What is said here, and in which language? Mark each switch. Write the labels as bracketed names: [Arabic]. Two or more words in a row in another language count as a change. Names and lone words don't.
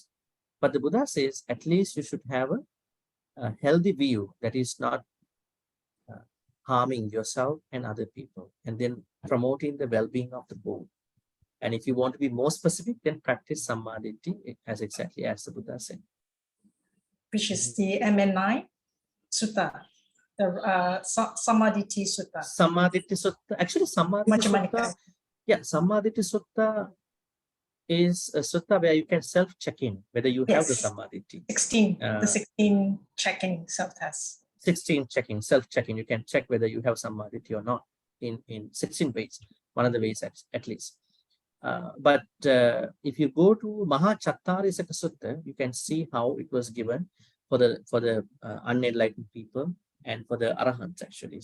[English] But the Buddha says at least you should have a healthy view that is not harming yourself and other people, and then promoting the well-being of the both. And if you want to be more specific, then practice sammaditthi as exactly as the Buddha said. Which is the MN9 Sutta. The Sammaditthi Sutta. Sammaditthi Sutta. Actually, Sammaditthi Sutta. Yeah, Sammaditthi Sutta is a sutta where you can self-check in whether you have the Sammaditthi. 16. The 16 checking self-test. 16 checking, self-checking. You can check whether you have Sammaditthi or not in 16 ways. One of the ways at least. But if you go to Mahachattarisaka Sutta, you can see how it was given for the unenlightened people and for the arahants actually.